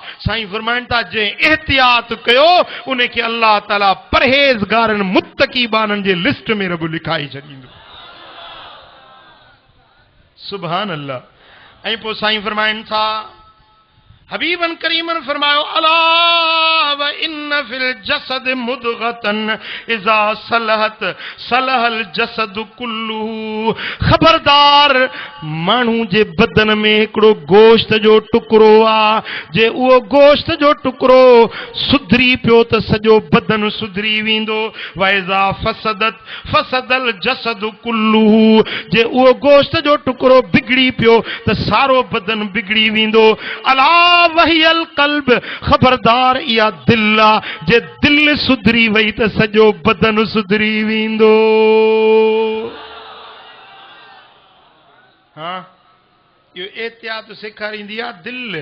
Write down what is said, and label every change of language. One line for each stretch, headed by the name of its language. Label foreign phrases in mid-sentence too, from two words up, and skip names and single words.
Sindhi: साईं फरमाइनि था जंहिं एहतियात कयो उन खे अल्लाह ताला परहेज़गारनि मुत्तक़ीबाननि जे लिस्ट में रब लिखाई छॾींदो।
Arabic: سبحان الله.
Sindhi: ऐं पोइ साईं फरमाइनि था हबीबन करीमन फरमायो
Arabic: ألا وإن في الجسد مضغة إذا صلحت صلح الجسد كله.
Sindhi: खबरदार माण्हू जे बदन में हिकिड़ो गोश्त जो टुकड़ो आहे, जे उहो गोश्त जो टुकड़ो सुधरी पियो त सॼो बदन सुधरी वेंदो।
Arabic: وإذا فسدت فسد الجسد كله.
Sindhi: जे उहो गोश्त जो टुकड़ो बिगड़ी पियो त सारो बदन बिगड़ी वेंदो।
Arabic: ألا وهي القلب.
Sindhi: खबरदार इहा दिल आहे, जे दिल सुधरी वई त सॼो बदन सुधरी वेंदो। हाँ, इहो एहतियात सेखारींदी आहे दिल।